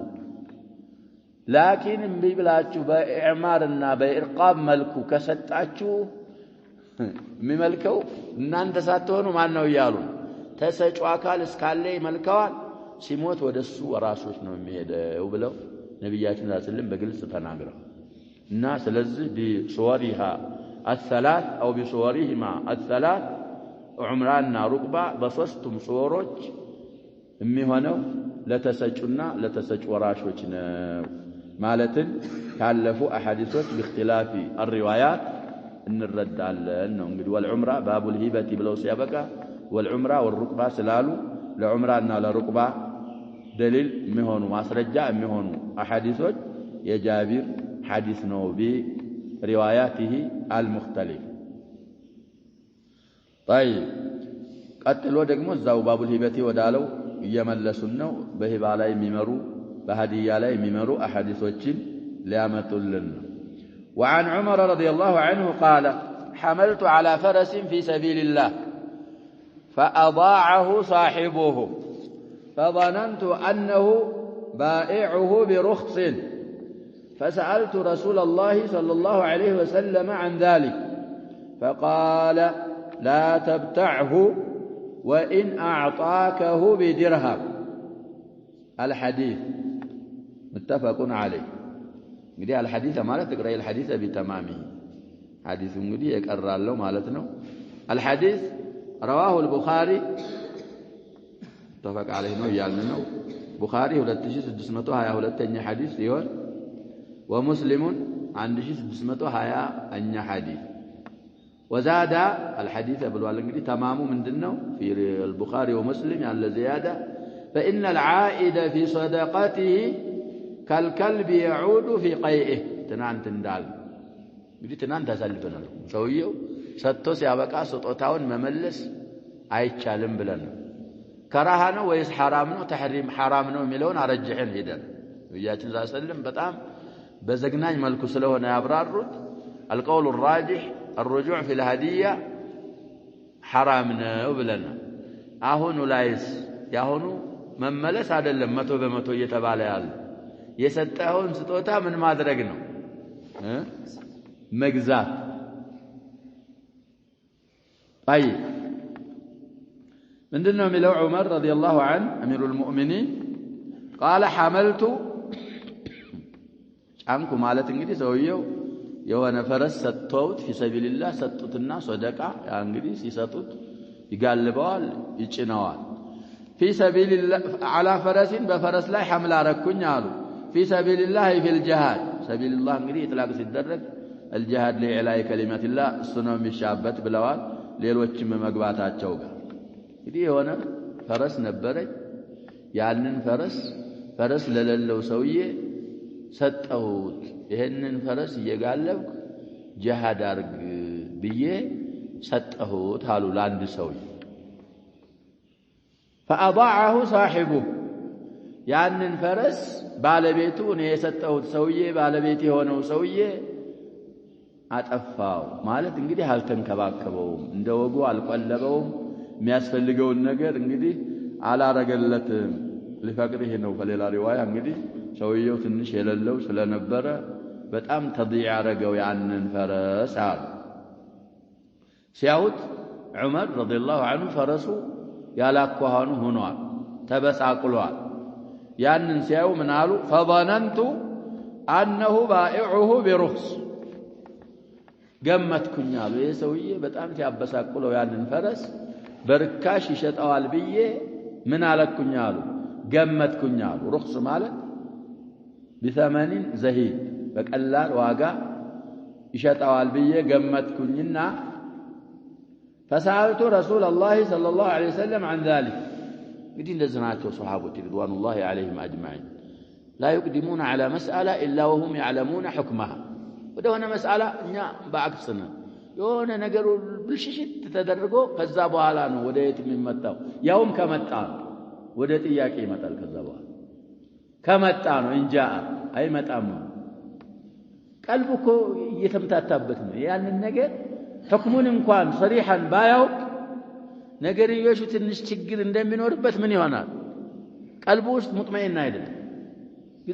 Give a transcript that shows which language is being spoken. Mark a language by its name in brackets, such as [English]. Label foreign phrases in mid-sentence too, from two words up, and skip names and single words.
[Amharic] ላኪን እምቢ ብላችሁ በኢዕማርና በኢርቃብ መልኩ ከሰጣችሁ የሚመልከው እናንተ ሳትሆኑ ማን ነው እያሉ ተሰጩ አካል እስካለ ይመልከዋል። ሲሞት ወደሱ ወራሾች ነው የሚሄደው ብለው ነብያችን [Arabic] صلى الله عليه وسلم [Amharic] በግልጽ ተናግረው እና ስለዚህ [Arabic] بصورها الثلاث أو بصورهما الثلاث [Amharic] ዑምራና ሩቅባ በሶስቱም ሱወሮች የሚሆነው ለተሰጩና ለተሰጩ ወራሾች ነው ማለትን ካለፉ አሐዲሶች [Arabic] باختلاف الروايات [Amharic] እንረዳለን ነው። እንግዲህ [Arabic] والعمرى باب الهبة [Amharic] ብለው ሲያበቃ [Arabic] والعمرى والرقبى [Amharic] ስላሉ ለዑምራና ለሩቅባ ደሊል የሚሆኑ ማስረጃ የሚሆኑ አሐዲሶች የጃቢር ሐዲስ ነው [Arabic] برواياته المختلف። [Amharic] طيب ቀጥሎ ደግሞ እዛው [Arabic] باب الهبة [Amharic] ወዳለው እየመለሱን ነው። በሂባ ላይ የሚመሩ በሃዲያ ላይ የሚመሩ አሐዲሶችን ሊያመጡልን ነው። [Arabic] وعن عمر رضي الله عنه قال حملت على فرس في سبيل الله فأضاعه صاحبه فظننت أنه بائعه برخص فسألت رسول الله صلى الله عليه وسلم عن ذلك فقال لا تبتعه وإن أعطاكه بدرهم. الحديث متفق عليه. [Amharic] እንግዲህ الحديث ማለት [Arabic] تقرأ الحديث بتمامه حديث [Amharic] እንግዲህ የቀራለው ማለት ነው። [Arabic] الحديث رواه البخاري متفق عليه [Amharic] ነው ያልን ነው። ቡኻሪ 2622ኛ ሐዲስ ሲሆን ومسلم 1620ኛ ሐዲስ [Arabic] وزاد الحديث [Amharic] ብሏል። እንግዲህ ተማሙ ምንድነው [Arabic] في البخاري ومسلم ያለ زيادة فإن العائد في صدقته كالكلب يعود في قيئه [Amharic] ትናንት እንዳል እንግዲህ ትናንት አሳልፈናል። ሰውየው ሰጥቶ ሲያበቃ ስጦታውን መመለስ አይቻልም ብለን ከራሃ ነው ወይስ حرام ነው ተሕሪም حرام ነው የሚለውን አረጅህን ሄደን ነብያችን [Arabic] صلى الله عليه وسلم [Amharic] በጣም በዘግናኝ መልኩ ስለሆነ ያብራሩት [Arabic] القول الراجح الرجوع في الهدية حرام [Amharic] ነው ብለን አሁን ላይስ ያሁኑ መመለስ አይደለም 100% እየተባለ ያለ የሰጠውን ስጦታ ምን ማድረግ ነው መግዛት። طيب ምንድነው የሚለው ዑመር [Arabic] رضي الله عنه أمير المؤمنين قال حملت [Amharic] ጫንኩ ማለት እንግዲህ ሰውየው የሆነ ፈረስ ሰጥተውት في [Arabic] سبيل الله [Amharic] ሰጡትና ሰደቃ ያ እንግዲህ ሲሰጡት ይጋልበዋል ይጭነዋል። [Arabic] في سبيل الله على فرس [Amharic] بفرس ላይ حمل አረኩኝ አሉ [Arabic] في سبيل الله في الجهاد سبيل الله [Amharic] እንግዲህ ኢጥላቅ ሲደረግ [Arabic] الجهاد لإعلاء كلمة الله [Amharic] እሱነው የሚሻበት ብለዋል። ሌሎችም መግባታቸው ጋር እንግዲህ የሆነ ፈረስ ነበረኝ ያንን ፈረስ ለሌለው ሰውዬ ሰጠሁት። ይሄንን ፈረስ እየጋለብኩ ጂሃድ አርግ ብዬ ሰጠሁት አሉ ለአንድ ሰውዬ። [Arabic] فأضاعه صاحبه [Amharic] ያንን ፈረስ ባለቤቱ እኔ የሰጠሁት ሰውዬ ባለቤት የሆነው ሰውዬ አጠፋው ማለት እንግዲህ አልተንከባከበውም፣ እንደ ወጉ አልቀለበውም፣ የሚያስፈልገውን ነገር እንግዲህ አላረገለትም። ሊፈቅድህ ነው። በሌላ ሪዋያ እንግዲህ ሰውየው ትንሽ የሌለው ስለነበረ በጣም ተضيع አረገው ያንን ፈረስ አሉ። ሲያዩት ዑመር [Arabic] رضي الله عنه [Amharic] ፈረሱ ያላኳሃኑ ሆኗል፣ ተበሳቅሏል። ያንን ሲያዩ ምን አሉ? [Arabic] فظننت أنه بائعه برخص [Amharic] ገመትኩኝ አሉ። ይሄ ሰውዬ በጣም ሲያበሳቅለው ያንን ፈረስ በርካሽ ይሸጣዋል ብዬ ምን አለኩኝ አሉ? ገመትኩኝ አሉ። ሩክስ ማለት [Arabic] بثمن زهيد [Amharic] በቀላል ዋጋ ይሸጣዋል ብዬ ገመትኩኝና [Arabic] فسألت رسول الله صلى الله عليه وسلم عن ذلك [Amharic] እንግዲህ እንደዚህ ናቸው ሱሐቦች [Arabic] رضوان الله عليهم أجمعين لا يقدمون على مسألة إلا وهم يعلمون حكمها [Amharic] ወደሆነ መስአላ እኛ በአክስነ የሆነ ነገሩ ብልሽሽት ተደርጎ ከዛ በኋላ ነው ወደ የት የሚመጣው። ያውም ከመጣ ወደ ጥያቄ ይመጣል። ከዛ በኋላ ከመጣ ነው እንጃ አይመጣም ቀልቡ እኮ እየተምታታበት ነው ያንን ነገር حكሙን እንኳን صريحን ባያውቅ ነገርዮሹ ትንሽ ችግር እንደሚኖርበት ምን ይሆናል ቀልቡ ውስጥ ሙጥመኢን አይደለም ግን